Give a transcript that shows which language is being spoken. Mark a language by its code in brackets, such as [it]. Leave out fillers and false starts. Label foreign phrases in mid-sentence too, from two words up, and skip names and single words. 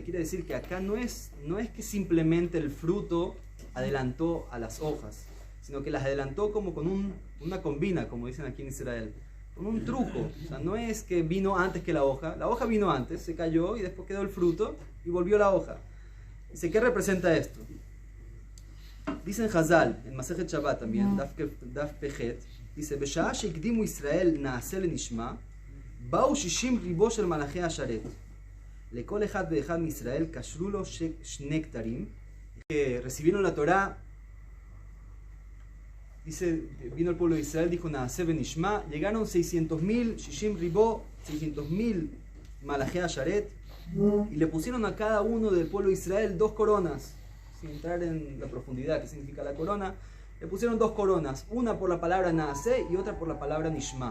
[es] Quiere decir que acá no es que simplemente el fruto adelantó a las hojas, sino que las adelantó como con una combina, como dicen aquí en Israel, con un truco. O sea, no es que vino antes que la hoja vino antes, se cayó y después quedó el fruto y volvió la hoja. Dice, ¿qué representa esto? Dicen Hazal, en Masejet Shabbat también, [he] דף פח, [es] dice, [he] בשעה שהקדימו ישראל נעשה לנשמע, באו 60 ריבו של מלאכי השרת. לכל אחד ואחד מישראל קשרו לו שני כתרים, [es] que recibieron la Torá. Dice, vino el pueblo de Israel, dijo, [he] נעשה בנשמע, [es] llegaron 600.000, [he] שישים ריבוא, [es] 600.000 [he] מלאכי השרת, [es] y le pusieron a cada uno del pueblo de Israel 2 coronas, sin entrar en la profundidad que significa la corona, le pusieron 2 coronas, una por la palabra Naaseh y otra por la palabra Nishma.